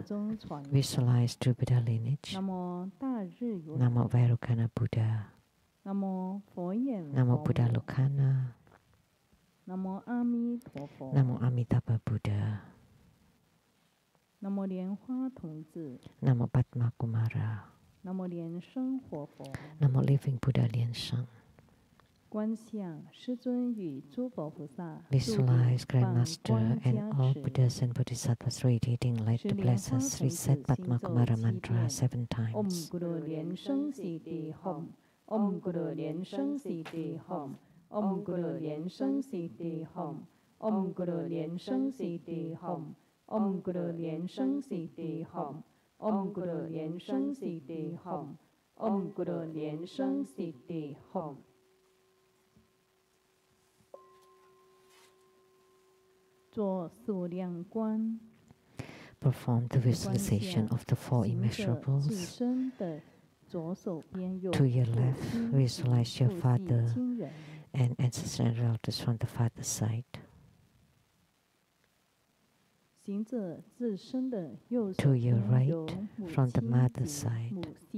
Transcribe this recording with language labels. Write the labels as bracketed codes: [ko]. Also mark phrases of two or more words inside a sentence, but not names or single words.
[en] Visualize true Buddha lineage. [sa] Namo Vairocana Buddha. Namo Buddha Lokana. Namo Amitabha Buddha. Namo Padma Kumara. Namo Living Buddha Lian Sheng. [en] Visualize Grandmaster and all Buddhas and Bodhisattvas radiating light to bless us. Reset Padma Kumara mantra 7 times. [sa] Om Guru Lian Sheng Siddhi Hom. Om Guru Lian Sheng Siddhi Hom. Om Guru Lian Sheng Siddhi Hom. Om Guru Lian Sheng Siddhi Hom. Om Guru Lian Sheng Siddhi Hom. Om Guru Lian Sheng Siddhi Hom. Om Guru Lian Sheng Siddhi Hom. [zh] 做数量观 [en] Perform the visualization of the 4 immeasurables. To your left, visualize your father and ancestors and relatives from the father's side. To your right, from the mother's side.